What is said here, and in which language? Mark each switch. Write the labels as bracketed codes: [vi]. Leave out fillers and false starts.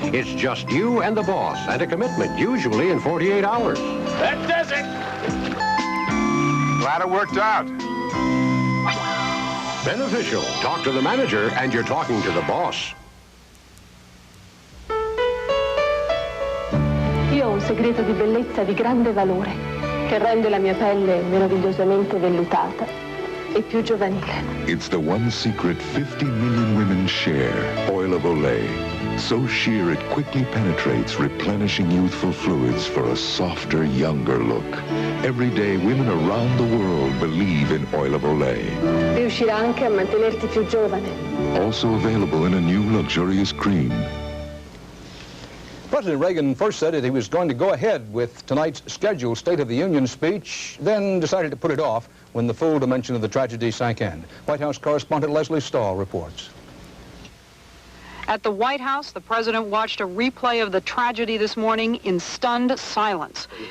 [en] It's just you and the boss, and a commitment, usually in 48 hours. That does it. Glad it worked out. Beneficial. Talk to the manager, and you're talking to the boss. [it] Io ho un segreto di bellezza di grande valore che rende la mia pelle meravigliosamente vellutata e più giovanile. [en] It's the one secret 50 million women share, oil of Olay. So sheer it quickly penetrates, replenishing youthful fluids for a softer, younger look. Every day, women around the world believe in oil of Olay. [it] Riuscirà anche a mantenerti più giovane. [en] Also available in a new luxurious cream. President Reagan first said that he was going to go ahead with tonight's scheduled State of the Union speech, then decided to put it off when the full dimension of the tragedy sank in. White House correspondent Leslie Stahl reports. At the White House, the president watched a replay of the tragedy this morning in stunned silence.